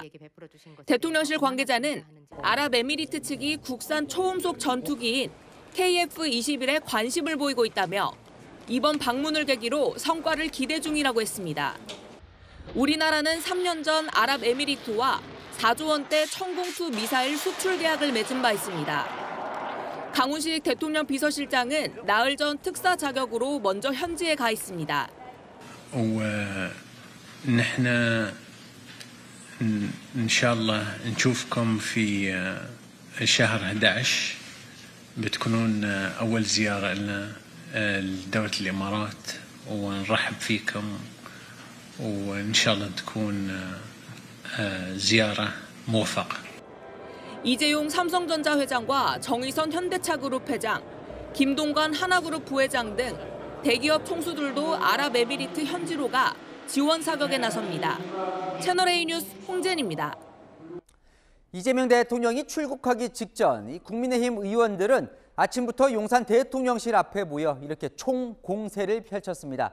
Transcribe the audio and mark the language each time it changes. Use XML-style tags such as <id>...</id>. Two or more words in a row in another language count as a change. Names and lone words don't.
<ko>대통령실 관계자는 아랍에미리트 측이 국산 초음속 전투기인 KF-21에 관심을 보이고 있다며 이번 방문을 계기로 성과를 기대 중이라고 했습니다. 우리나라는 3년 전 아랍에미리트와 4조 원대 천공2 미사일 수출 계약을 맺은 바 있습니다. 강훈식 대통령 비서실장은 나흘 전 특사 자격으로 먼저 현지에 가 있습니다.</ko> <ar>نحن إن شاء الله نشوفكم في شهر 11 بتكونون أول زيارة لنا لدولة الإمارات ونرحب فيكم وإن شاء الله تكون زيارة موفقة.</ar> <ko>이재용 삼성전자 회장과 정의선 현대차그룹 회장, 김동관 하나그룹 부회장 등 대기업 총수들도 아랍에미리트 현지로 가 지원 사격에 나섭니다. 채널A 뉴스 홍진입니다. 이재명 대통령이 출국하기 직전 이 국민의힘 의원들은 아침부터 용산 대통령실 앞에 모여 이렇게 총공세를 펼쳤습니다.</ko>